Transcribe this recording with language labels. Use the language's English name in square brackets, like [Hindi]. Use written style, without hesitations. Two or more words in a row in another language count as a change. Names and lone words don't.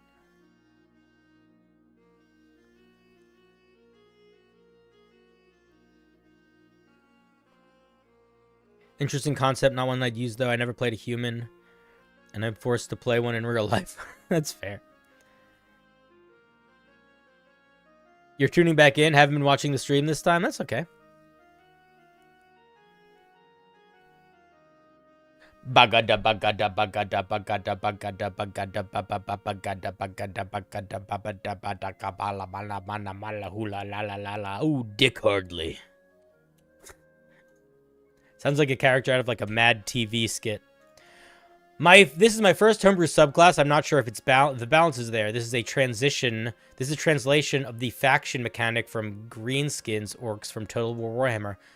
[English] Interesting concept, not one I'd use, though. I never played a human, and I'm forced to play one in real life. That's fair. You're tuning back in, haven't been watching the stream this time? That's okay. Bagada bagada bagada bagada bagada bagada bagada bagada bagada babada badaka bala mala mana mala hula la la la la. Ooh, Dick Hardley. Sounds like a character out of like a Mad TV skit. This is my first homebrew subclass. I'm not sure if it's the balance is there. This is a transition. This is a translation of the faction mechanic from Greenskins orcs from Total War Warhammer.